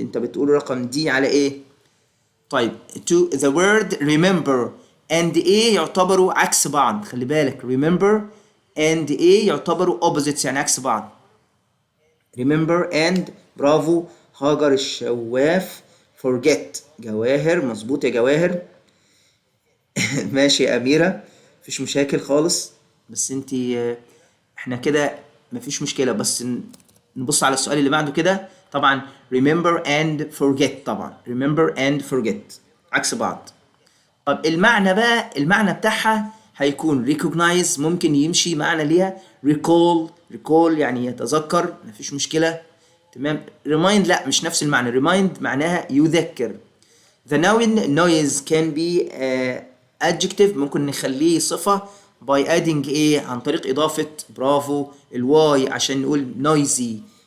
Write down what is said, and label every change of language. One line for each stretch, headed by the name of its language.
Arabic: أنت بتقول رقم دي على إيه؟ طيب
English: to the word remember
Arabic: and ايه يعتبروا عكس بعض. خلي بالك remember and ايه يعتبروا opposites يعني عكس بعض.
English: remember and، برافو.
Arabic: هاجر الشواف. forget، جواهر، مظبوط يا جواهر. ماشي يا أميرة، مفيش مشاكل خالص. بس انتي احنا كده مفيش مشكلة، بس نبص على السؤال اللي بعده كده. طبعا
English: remember and forget، طبعا remember and forget عكس بعض.
Arabic: طب المعنى بقى، المعنى بتاعها هيكون recognize، ممكن يمشي معنى ليها. recall يعني يتذكر، مفيش مشكلة، تمام. remind لا، مش نفس المعنى. remind معناها يذكر.
English: the noun noise can be adjective،
Arabic: ممكن نخليه صفة by adding ايه، عن طريق إضافة، برافو، الواي عشان نقول noisy.